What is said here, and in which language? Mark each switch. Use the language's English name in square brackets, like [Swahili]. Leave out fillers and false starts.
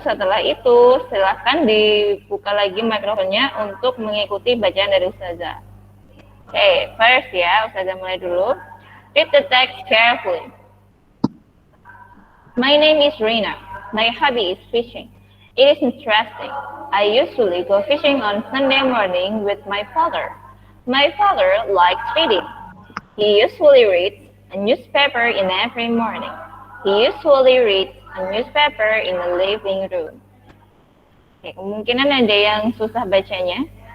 [Indonesian] Setelah itu, silahkan dibuka lagi mikrofonnya untuk mengikuti bacaan dari Ustazah. Okay, first ya, Ustazah mulai dulu. [English] Read the text carefully. My name is Rina. My hobby is fishing. It is interesting. I usually go fishing on Sunday morning with my father. My father likes reading. He usually reads a newspaper in every morning. He usually reads a newspaper in the living room. [Indonesian] Oke, kemungkinan ada yang susah bacanya.